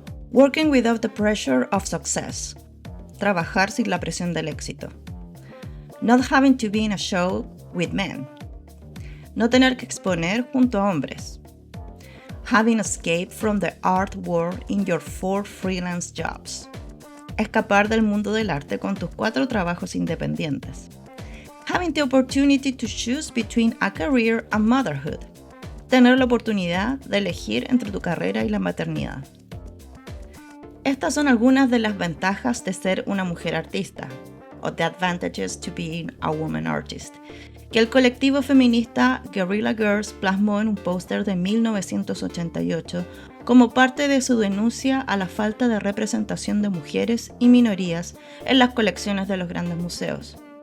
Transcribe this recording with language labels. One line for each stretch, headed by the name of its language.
English: Working without the pressure of success.
Spanish: Trabajar sin la presión del éxito.
English: Not having to be in a show with men.
Spanish: No tener que exponer junto a hombres.
English: Having escaped from the art world in your 4 freelance jobs.
Spanish: Escapar del mundo del arte con tus 4 trabajos independientes.
English: Having the opportunity to choose between a career and motherhood.
Spanish: Tener la oportunidad de elegir entre tu carrera y la maternidad. Estas son algunas de las ventajas de ser una mujer artista, o
English: the advantages to being a woman artist,
Spanish: que el colectivo feminista Guerrilla Girls plasmó en un póster de 1988 como parte de su denuncia a la falta de representación de mujeres y minorías en las colecciones de los grandes museos.